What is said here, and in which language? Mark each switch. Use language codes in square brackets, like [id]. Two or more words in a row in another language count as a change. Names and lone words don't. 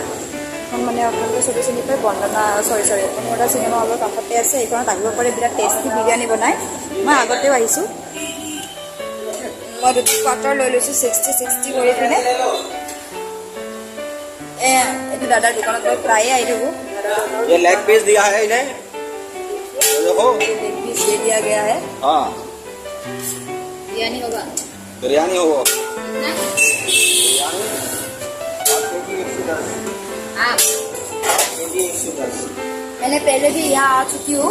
[as] এখন মানে আপোনালোকে চবেই চিনি পায়, বন্দনা অনুৰাধা চিনেমা হলৰ কাষতে আছে। এইখনত আহিব পাৰে, বিৰাট টেষ্টি বিৰিয়ানী বনায়। মই আগতেও আহিছোঁ। মই কোৱাৰ্টাৰ লৈ লৈছোঁ 60 কৰি পিনে। এইটো দাদাৰ দোকানত মই প্ৰায়ে আহি থাকোঁ। [hi] ये लेग पीस दिया है इन्हें, देखो। लेग पीस दे दिया गया है। हाँ, बिरयानी होगा बिरयानी हो। कितना? आप मैंने पहले भी यहाँ आ चुकी हूँ।